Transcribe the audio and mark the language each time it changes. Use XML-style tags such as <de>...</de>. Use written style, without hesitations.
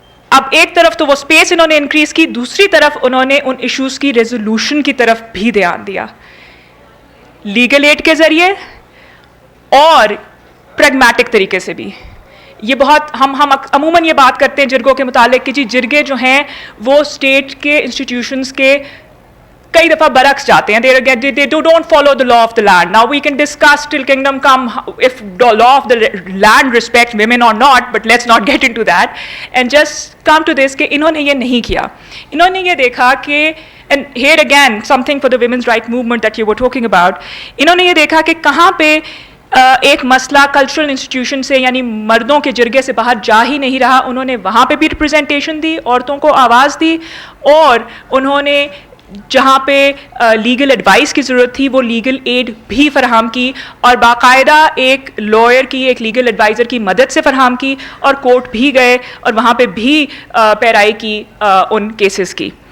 <ur>اب ایک طرف تو وہ اسپیس انہوں نے انکریز کی, دوسری طرف انہوں نے ان ایشوز کی ریزولوشن کی طرف بھی دھیان دیا, لیگل ایڈ کے ذریعے اور پریگمیٹک طریقے سے بھی. یہ بہت ہم عموماً یہ بات کرتے ہیں جرگوں کے متعلق کہ جی جرگے جو ہیں وہ اسٹیٹ کے انسٹیٹیوشنس کے کئی دفعہ برعکس جاتے ہیں.</ur> <en>they don't follow the law of the land. Now we can discuss till kingdom come if the law of the land respect women or not, but let's not get into that and just come to this</en> <ur>کہ انہوں نے یہ نہیں کیا. انہوں نے یہ دیکھا کہ,</ur> <en>and here again something for the women's right movement that you were talking about,</en> <ur>انہوں نے یہ دیکھا کہ کہاں پہ ایک مسئلہ کلچرل انسٹیٹیوشن سے یعنی مردوں کے جرگے سے باہر جا ہی نہیں رہا. انہوں نے وہاں پہ بھی ریپرزنٹیشن دی, عورتوں کو آواز دی, اور انہوں نے جہاں پہ لیگل ایڈوائس کی ضرورت تھی وہ لیگل ایڈ بھی فراہم کی, اور باقاعدہ ایک لائر کی, ایک لیگل ایڈوائزر کی مدد سے فراہم کی, اور کورٹ بھی گئے اور وہاں پہ بھی پیرائی کی ان کیسز کی.</ur>